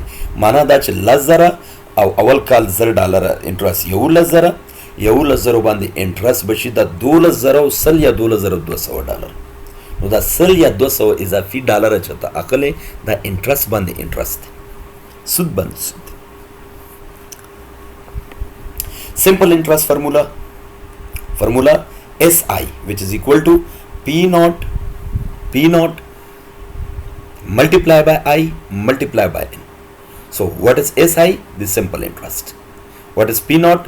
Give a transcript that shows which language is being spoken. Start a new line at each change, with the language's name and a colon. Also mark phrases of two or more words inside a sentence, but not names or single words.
Pashto: معنا دا چې $10,000 او اول کال $0 انټرست $11,000 باندې انټرست بشي دا $12,000 یا $12,200. نو دا 100 یا 200 اضافي ډالر چې ته اخلې دا انټرست باندې انټرست سود باندې سود.
English: simple interest formula SI which is equal to P naught multiply by I multiply by N. So what is SI? The simple interest. What is P naught?